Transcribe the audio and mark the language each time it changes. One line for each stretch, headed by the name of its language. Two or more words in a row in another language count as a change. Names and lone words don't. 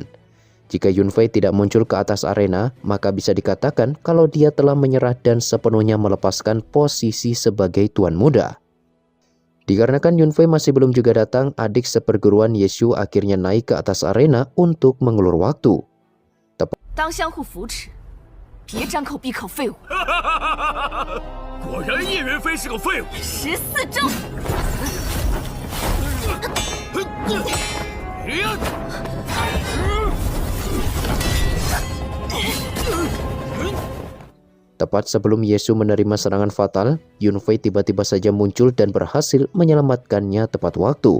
Indonesian: Jika Yunfei tidak muncul ke atas arena, maka bisa dikatakan kalau dia telah menyerah dan sepenuhnya melepaskan posisi sebagai tuan muda. Dikarenakan Yunfei masih belum juga datang, adik seperguruan Yeshu akhirnya naik ke atas arena untuk mengulur waktu.
Chinese: 当相互扶持，别张口闭口废物。果然叶元飞是个废物。 14招。
Indonesian: Tepat sebelum Yeshu menerima serangan fatal, Yunfei tiba-tiba saja muncul dan berhasil menyelamatkannya tepat waktu.